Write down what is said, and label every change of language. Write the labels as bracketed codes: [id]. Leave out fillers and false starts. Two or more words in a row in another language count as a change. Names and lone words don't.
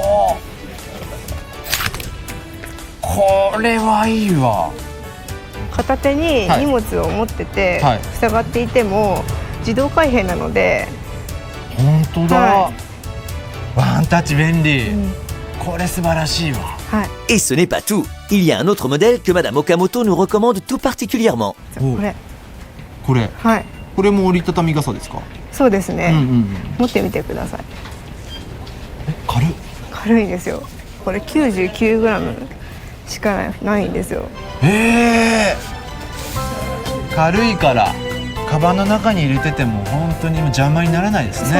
[ja] これはいいわ。片手に荷物を持ってて、はい、塞がっていても自動開閉なので。本当だ、はい、ワンタッチ便利、これ素晴らしいわ。はい。 [fr] Et ce n'est pas tout. Il y a un autre modèle que Madame Okamoto nous recommande tout particulièrement. [ja] これ、はい、これも折りたたみ傘ですか？そうですね。持ってみてください。軽いですよ。これ 99g しかないんですよ。軽いからカバンの中に入れてても本当に邪魔にならないですね。